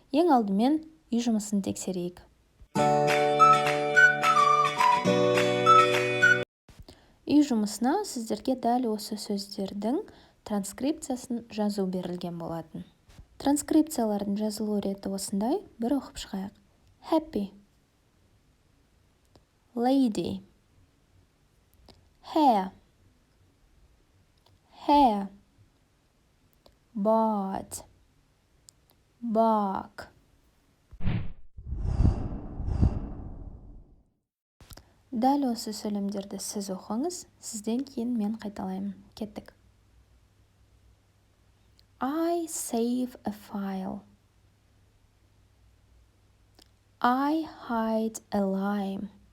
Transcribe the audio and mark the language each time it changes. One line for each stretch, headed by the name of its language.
Kazakh: Ең алдымен үй жұмысын тексерейік. Үй жұмысына сіздерге дәл осы сөздердің транскрипциясын жазу берілген болатын. Транскрипциялардың жазылу реті осындай, бір оқып шығайық.
English: Happy, lady, hair, bought, bark.
Kazakh: Дәл осы сөйлемдерді сіз оқыңыз, сізден кейін мен қайталаймын. Кеттік.
English: I save a file. I hide a lime.